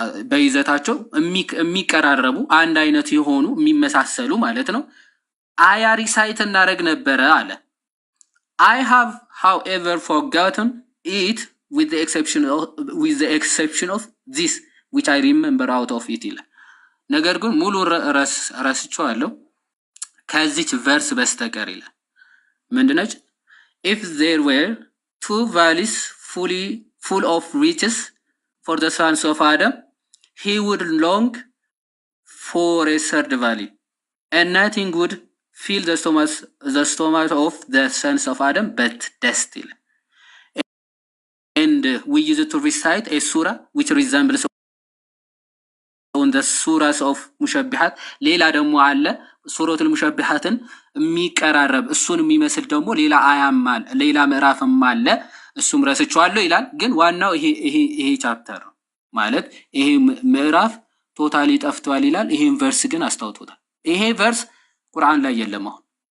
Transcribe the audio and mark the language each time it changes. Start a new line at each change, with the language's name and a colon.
Amharic: በይዘታቸው የሚቀራረቡ አንድ አይነት የሆኑ የሚመሳሰሉ ማለት ነው አያ ሪሳይት እናደርግ ነበረ አለ።
English: I have however forgotten it with the exception of this which I remember out of it
Amharic: ይላል። ነገር ግን ሙሉ ረስቼዋለሁ ከዚች ቨርስ በስተቀር ይላል። ምንድነች?
English: if there were two valleys full of riches for the sons of Adam, he would long for a third valley, and nothing would fill the stomach of the sons of Adam but dust. And we use it to recite a surah which resembles on the surahs of
Amharic: ሙሸቢሃት ሌላ ደግሞ አለ ሱረቱል ሙሸቢሃትን የሚቀራረብ እሱን የሚመስል ደግሞ ሌላ አያም አለ ሌላ ምዕራፍም አለ እሱም ረስቼዋለሁ ይላል። ግን ዋናው ይሄ ቻፕተር ማለት ይሄ ምዕራፍ ቶታሊ ጠፍቷል ይላል። ይሄን ቨርስ ግን አስተውቶታል። ይሄ ቨርስ ቁርአን ላይ የለም። አሁን